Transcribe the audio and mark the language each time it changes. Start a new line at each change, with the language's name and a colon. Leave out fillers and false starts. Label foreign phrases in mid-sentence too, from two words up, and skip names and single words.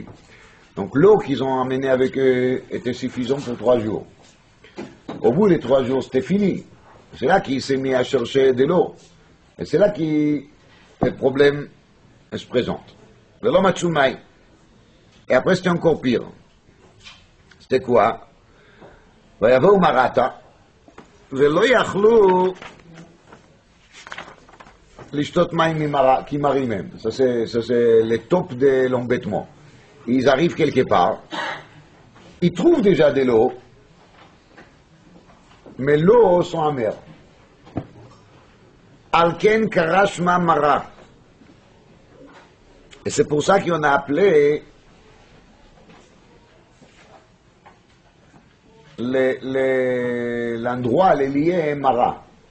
French: Donc l'eau qu'ils ont amenée avec eux était suffisante pour 3 jours. Au bout des 3 jours, c'était fini. C'est là qu'il s'est mis à chercher de l'eau. Et c'est là que le problème se présente.
Hebrew: ולא מצאו מים.
French: Et après, c'était encore pire. C'était quoi?
Hebrew: ויבואו מרתה, ולא יכלו לשתות מים כי מרים הם.
French: Ça c'est le top de l'embêtement. Ils arrivent quelque part, ils trouvent déjà de l'eau, mais l'eau sont amères.
Hebrew: על כן קרא שמה מרה.
French: Et c'est pour ça qu'on a appelé l'endroit, les liés, mara.